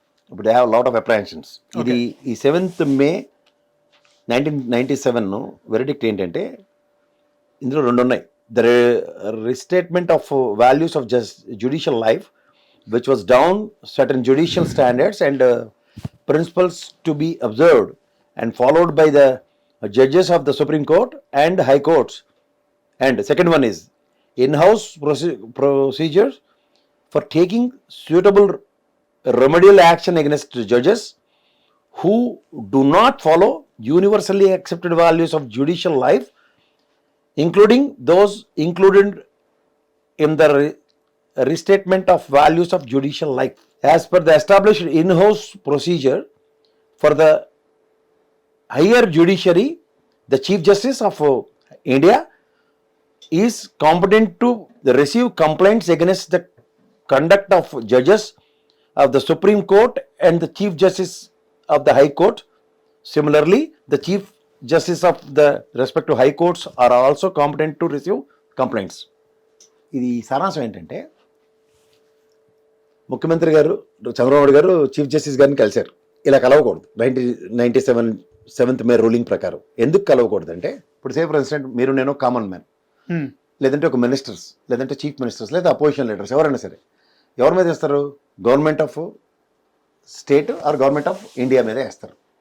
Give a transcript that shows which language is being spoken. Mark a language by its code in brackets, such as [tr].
[te] ఇప్పుడు [en] They have lot of apprehensions. [te] ఇది ఈ 7th May 1997 వెరిడిక్ట్ ఏంటంటే, ఇందులో 2 ఉన్నాయి. [en] The restatement of values of judicial life which was down certain judicial standards and principles to be observed and followed by the judges of the supreme court and high courts. And second one is in-house procedures for taking suitable remedial action against judges who do not follow universally accepted values of judicial life, including those included in the restatement of values of judicial life. As per the established in-house procedure for the higher judiciary, the Chief Justice of India is competent to receive complaints against the conduct of judges of the Supreme Court and the Chief Justice of the High Court. Similarly, the Chief Justice of the respective High Courts are also competent to receive complaints. [te] ఇది సారాంశం ఏంటంటే, ముఖ్యమంత్రి గారు చంద్రబాబు గారు chief justice గారిని కలిశారు. ఇలా కలవకూడదు 1997 7th May ruling ప్రకారం. ఎందుకు కలవకూడదు అంటే, ఇప్పుడు సేఫ్ ఫర్ ఇన్స్టెంట్ మీరు నేను కామన్ మ్యాన్, లేదంటే ఒక మినిస్టర్స్, లేదంటే చీఫ్ మినిస్టర్స్, లేదా అపోజిషన్ లీడర్స్ ఎవరైనా సరే ఎవరి మీద వేస్తారు, government of state or government of India మీద వేస్తారు.